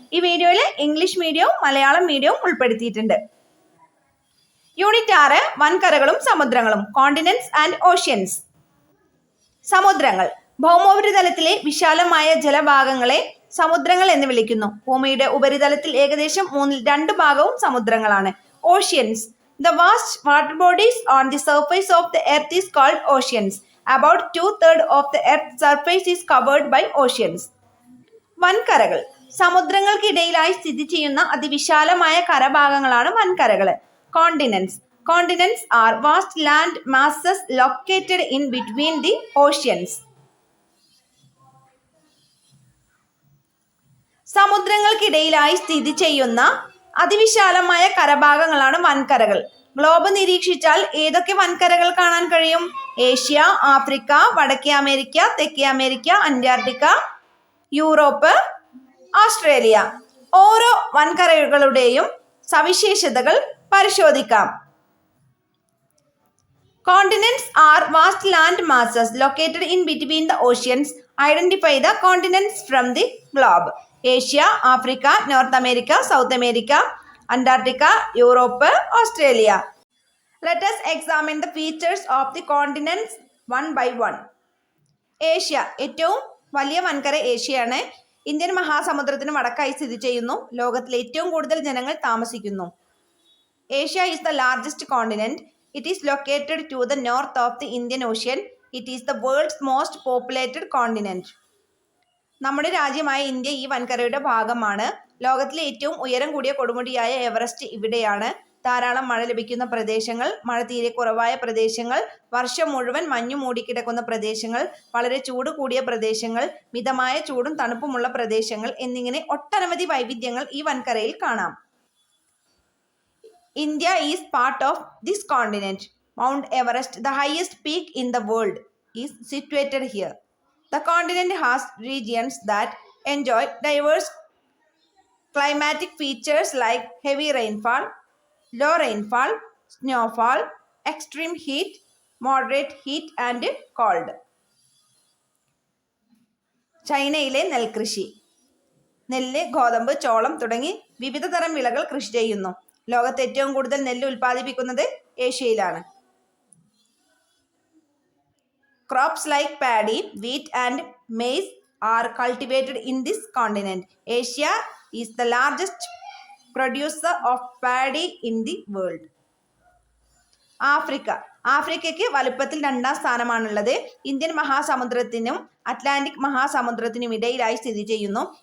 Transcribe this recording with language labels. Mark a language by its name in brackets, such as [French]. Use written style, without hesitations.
[Malayalam] ഈ വീഡിയോയിൽ ഇംഗ്ലീഷ് മീഡിയവും മലയാളം മീഡിയവും ഉൾപ്പെടുത്തിയിട്ടുണ്ട്. Unit 6 വൻകരകളും സമുദ്രങ്ങളും, [English] Continents and oceans. [Malayalam] സമുദ്രങ്ങൾ ഭൗമോപരിതലത്തിലെ വിശാലമായ ജലഭാഗങ്ങളെ സമുദ്രങ്ങൾ എന്ന് വിളിക്കുന്നു. ഭൂമിയുടെ ഉപരിതലത്തിൽ ഏകദേശം 2 ഭാഗവും സമുദ്രങ്ങളാണ്. [English] Oceans. The vast water bodies on the surface of the earth is called oceans. About 2/3 of the earth's surface is covered by oceans. [Malayalam] വൻകരകൾ സമുദ്രങ്ങൾക്കിടയിലായി സ്ഥിതി ചെയ്യുന്ന അതിവിശാലമായ കരഭാഗങ്ങളാണ് വൻകരകൾ. [English] Continents. Continents are vast land masses located in between the oceans. [Malayalam] സമുദ്രങ്ങൾക്കിടയിലായി സ്ഥിതി ചെയ്യുന്ന അതിവിശാലമായ കരഭാഗങ്ങളാണ് വൻകരകൾ. Globe നിരീക്ഷിച്ചാൽ ഏതൊക്കെ വൻകരകൾ കാണാൻ കഴിയും? Asia, Africa, വടക്കേ അമേരിക്ക, തെക്കേ അമേരിക്ക, അന്റാർട്ടിക്ക, യൂറോപ്പ്, ഓസ്ട്രേലിയ. ഓരോ വൻകരകളുടെയും സവിശേഷതകൾ പരിശോധിക്കാം. [English] Continents are vast land masses located in between the oceans. Identify the continents from the globe. Asia, Africa, North America, South America, Antarctica, Europe, Australia. Let us examine the features of the continents one by one. [Malayalam] Asia ഏറ്റവും വലിയ വൻകര ഏഷ്യയാണ്. Indian മഹാസമുദ്രത്തിന് വടക്കായി സ്ഥിതി ചെയ്യുന്നു. ലോകത്തിൽ ഏറ്റവും കൂടുതൽ ജനങ്ങൾ താമസിക്കുന്നു. [English] Asia is the largest continent. It is located to the north of the Indian Ocean. It is the world's most populated continent. [Malayalam] നമ്മുടെ രാജ്യമായ ഇന്ത്യ ഈ വൻകരയുടെ ഭാഗമാണ്. ലോകത്തിലെ ഏറ്റവും ഉയരം കൂടിയ കൊടുമുടിയായ എവറസ്റ്റ് ഇവിടെയാണ്. ധാരാളം മഴ ലഭിക്കുന്ന പ്രദേശങ്ങൾ, മഴ തീരെ കുറവായ പ്രദേശങ്ങൾ, വർഷം മുഴുവൻ മഞ്ഞു മൂടിക്കിടക്കുന്ന പ്രദേശങ്ങൾ, വളരെ ചൂട് കൂടിയ പ്രദേശങ്ങൾ, മിതമായ ചൂടും തണുപ്പുമുള്ള പ്രദേശങ്ങൾ എന്നിങ്ങനെ ഒട്ടനവധി വൈവിധ്യങ്ങൾ ഈ വൻകരയിൽ കാണാം. India is part of this continent. Mount Everest, the highest peak in the world, is situated here. The continent has regions that enjoy diverse climatic features like heavy rainfall, low rainfall, snowfall, extreme heat, moderate heat and cold. ചൈനയിലെ നെൽകൃഷി. നെല്ല്, ഗോതമ്പ്, ചോളം തുടങ്ങി വിവിധ തരം വിളകൾ കൃഷി ചെയ്യുന്നു. ലോകത്ത് ഏറ്റവും കൂടുതൽ നെല്ല് ഉൽപ്പാദിപ്പിക്കുന്നത് ഏഷ്യയിലാണ്. [English] Crops like paddy, wheat and maize are cultivated in this continent. Asia is the largest producer of paddy in the world. [Malayalam] Africa. ആഫ്രിക്കയ്ക്ക് വലുപ്പത്തിൽ 2ാം സ്ഥാനമാണുള്ളത്. ഇന്ത്യൻ മഹാസമുദ്രത്തിനും അറ്റ്ലാന്റിക് മഹാസമുദ്രത്തിനും ഇടയിലായി സ്ഥിതി ചെയ്യുന്നു.